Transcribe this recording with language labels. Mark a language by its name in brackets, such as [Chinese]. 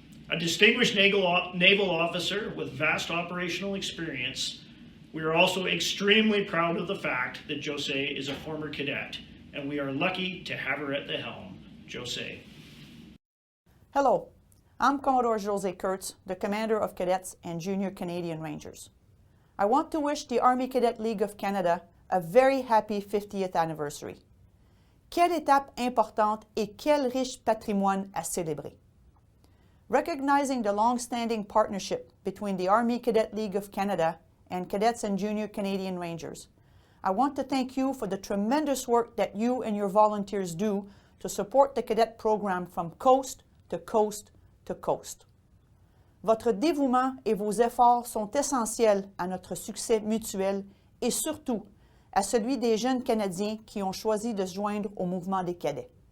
[English] A distinguished naval officer with vast operational experience, we are also extremely proud of the fact that Josie is a former cadet, and we are lucky to have her at the helm. Josie. Hello, I'm Commodore Josie Kurtz, the Commander of Cadets and Junior Canadian Rangers. I want to wish the Army Cadet League of Canada a very happy 50th anniversary. [French] Quelle étape importante et quel riche patrimoine à célébrer. [English] Recognizing the long-standing partnership between the Army Cadet League of Canada and Cadets and Junior Canadian Rangers, I want to thank you for the tremendous work that you and your volunteers do to support the cadet program from coast to coast to coast. [French] Votre dévouement et vos efforts sont essentiels à notre succès mutuel et surtout à celui des jeunes Canadiens qui ont choisi de se joindre au mouvement des cadets.